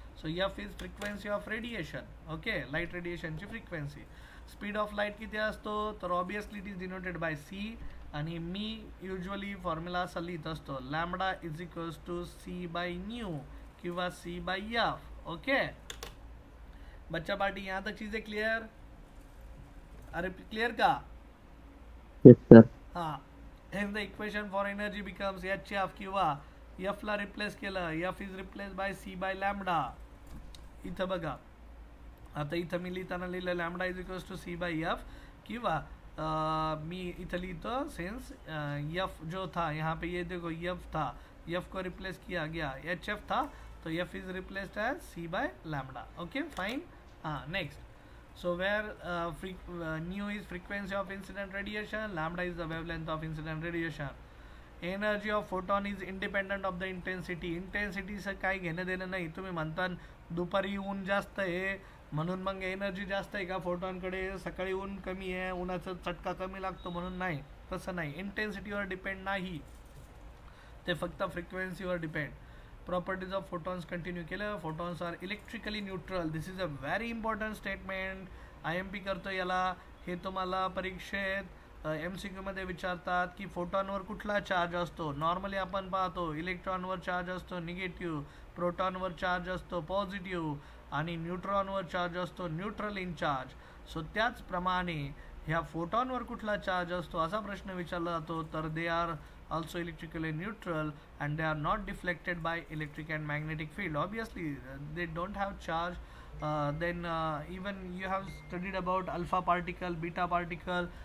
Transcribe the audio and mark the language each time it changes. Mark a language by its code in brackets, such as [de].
[en] So F is frequency of radiation. Okay, [mr] light रेडिएशनची frequency. [en] speed of light [mr] किती असतो? तर [en] Obviously it is denoted by C. [mr] आणि मी usually formula असा लिहित असतो, [en] lambda is equals to C by nu [mr] किंवा [en] C by F. [hi] Okay बच्चा party, यहाँ तक चीजें क्लियर? [mr] अरे क्लियर का? [en] Yes sir. [hi] हाँ. [en] Hence the equation for energy becomes HF [mr] किंवा F ला रिप्लेस केलं, [en] F is replace by C by lambda. [mr] इथं बघा, आता इथं मी लिहिताना लिहिलं [en] lambda is equals to C by F [mr] किंवा मी इथं लिहितो [hi] सेंस F जो था यहाँ पे, ये देखो F था, F को रिप्लेस किया गया, HF था, तो F [en] Is replaced as C by lambda. Okay fine. [hi] हाँ next. [en] So where nu is frequency of incident radiation, lambda is the wavelength of incident radiation. Energy of photon is independent of the intensity. [mr] Intensity से काही घेणं देणं नाही. तुम्ही म्हणता दुपारी ऊन जास्त आहे म्हणून मग एनर्जी जास्त आहे का फोटॉनकडे, सकाळी ऊन कमी आहे उन्हाचा चटका कमी लागतो म्हणून नाही, तसं नाही. इंटेन्सिटीवर डिपेंड नाही ते, फक्त फ्रिक्वेन्सीवर depend. [en] Properties of photons continue केलं. Photons are electrically neutral. This is a very important statement. [mr] IMP करतो याला. हे तुम्हाला परीक्षेत MCQ मध्ये विचारतात की फोटॉनवर कुठला चार्ज असतो. नॉर्मली आपण पाहतो इलेक्ट्रॉनवर चार्ज असतो निगेटिव्ह, प्रोटॉनवर चार्ज असतो पॉझिटिव्ह आणि न्यूट्रॉनवर चार्ज असतो न्यूट्रल इन चार्ज. सो त्याचप्रमाणे ह्या फोटॉनवर कुठला चार्ज असतो असा प्रश्न विचारला जातो. [en] तर they are also electrically neutral and they are not deflected by electric and magnetic field. Obviously they don't have charge. Then even you have studied about alpha particle, beta particle.